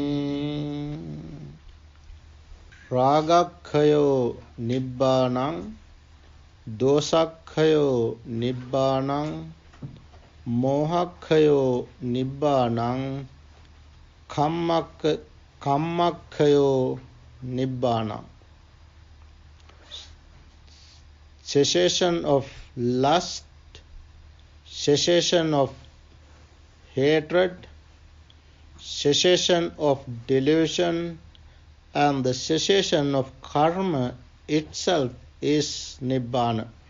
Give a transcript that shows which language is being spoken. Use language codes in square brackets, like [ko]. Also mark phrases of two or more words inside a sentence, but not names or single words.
[pi] Rāgakhayo nibbānaṃ, dosakhayo nibbānaṃ, mohakhayo nibbānaṃ, kammakhayo nibbānaṃ. [en] Cessation of lust, cessation of hatred, cessation of delusion, and the cessation of karma itself is Nibbana.